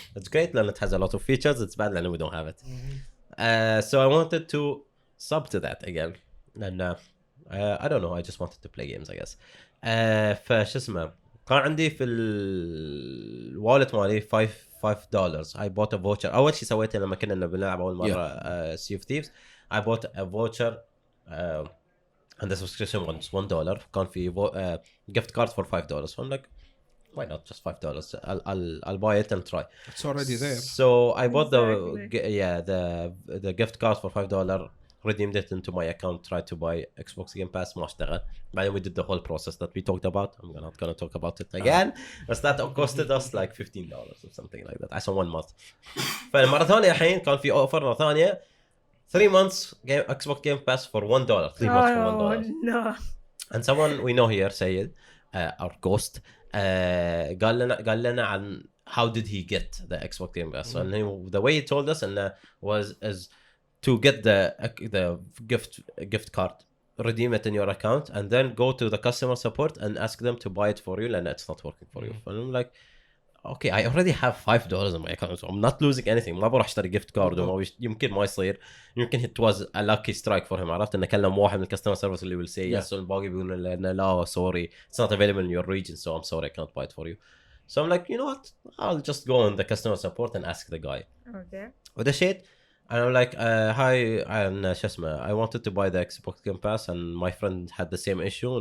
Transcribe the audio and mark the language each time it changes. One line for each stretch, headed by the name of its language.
English: It's great
Arabic: لأن
English: it has a lot of features. It's bad لأن we don't have it. So I wanted to sub to that again and I don't know I just wanted to play games I guess.
Arabic: فش اسمه كان عندي في الوالت مالي $5
English: I bought a voucher.
Arabic: أول شيء سويته لما كنا بنلعب أول مرة Sea of Thieves
English: I bought a voucher and the subscription was $1.
Arabic: كان في
English: gift card for $5. So I'm like, why not just $5? I'll buy it and try. It's already there. So I bought Exactly. the gift card for $5. Redeemed it into my account. Tried to buy Xbox Game Pass.
Arabic: ما اشتغل.
English: Then we did the whole process that we talked about. I'm not gonna talk about it again. But that costed us like $15 or something like that. عشان 1 month.
Arabic: فالمرة الثانية الحين كان في اوفر مرة ثانية
English: 3 months Xbox Game Pass for $1. 3 months for $1. no. And someone we know here said our ghost
Arabic: قال لنا عن
English: how did he get the Xbox Game Pass. And the way he told us and is to get the gift card, redeem it in your account, and then go to the customer support and ask them to buy it for you, and it's not working for you. And I'm like, okay, I already have $5 in my account, so I'm not losing anything.
Arabic: ما بروح اشتري gift card يمكن ما يصير.
English: يمكن it was a lucky strike for him.
Arabic: عرفت إنه كلم واحد من الكاستمر سيرفيس اللي
English: will say yes,
Arabic: والباقي بيقولون لنا لا
English: sorry, it's not available in your region, so I'm sorry, I can't buy it for you. So I'm like, you know what? I'll just go on the customer support and ask the guy. Okay.
Arabic: وده shit.
English: And I'm like, hi, and
Arabic: شو اسمه,
English: I wanted to buy the Xbox Game Pass and my friend had the same issue.